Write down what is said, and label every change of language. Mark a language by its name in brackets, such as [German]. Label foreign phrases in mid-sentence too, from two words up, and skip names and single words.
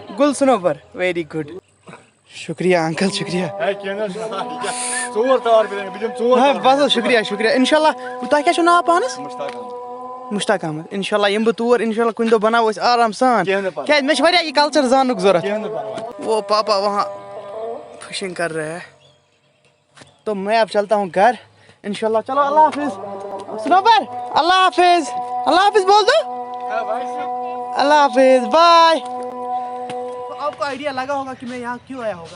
[Kashmiri] گُل سنوبر [English] very good [Kashmiri] شُکریہ انکل شُکریہ ژور تار بہٕ دِمہٕ ژور بس حظ شُکریہ شُکریہ [Arabic] انشاء اللہ [Kashmiri] تۄہہِ کیٛاہ چھُو ناو پانس مشتاق احمد [Arabic] انشاء اللہ [Kashmiri] یِمہٕ بہٕ تور [Arabic] انشاء اللہ [Kashmiri] کُنہِ دۄہ بناوو أسۍ آرام سان کیٛازِ مےٚ چھِ واریاہ یہِ کلچر زاننُک ضوٚرتھ [Urdu] وہ پاپا وہاں فشنگ کر رہے ہیں تو میں اب چلتا ہوں گھر انشاء [Kashmiri] اللہ چلو [Arabic] اللہ حافظ [Urdu] سنوبر اللہ حافظ بول دو اللہ حافظ بائے. آپ کو آئیڈیا لگا ہوگا کہ میں یہاں کیوں آیا ہوگا.